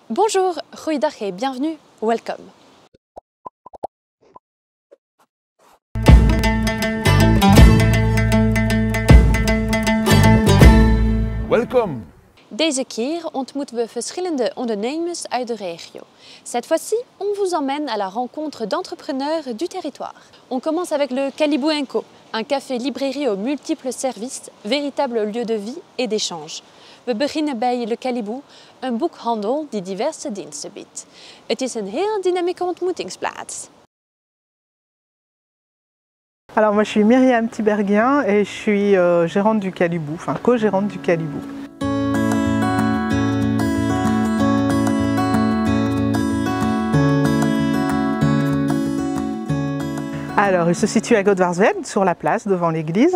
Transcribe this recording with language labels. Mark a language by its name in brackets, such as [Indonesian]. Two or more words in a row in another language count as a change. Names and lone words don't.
[French] Bonjour, goeiedag et bienvenue, [English] welcome. Welcome. [Dutch] Deze keer ontmoeten we verschillende ondernemers uit de regio. [French] Cette fois-ci, on vous emmène à la rencontre d'entrepreneurs du territoire. On commence avec le Calibou & Co, un café-librairie aux multiples services, véritable lieu de vie et d'échange. [Dutch] We beginnen bij Le Calibou, een boekhandel die diverse diensten biedt. Het is een heel dynamieke ontmoetingsplaats. [French] Alors moi je suis Myriam Tiberghien et je suis gérante du Calibou, enfin co-gérante du Calibou. Alors, il se situe à Godvarsveld, sur la place, devant l'église.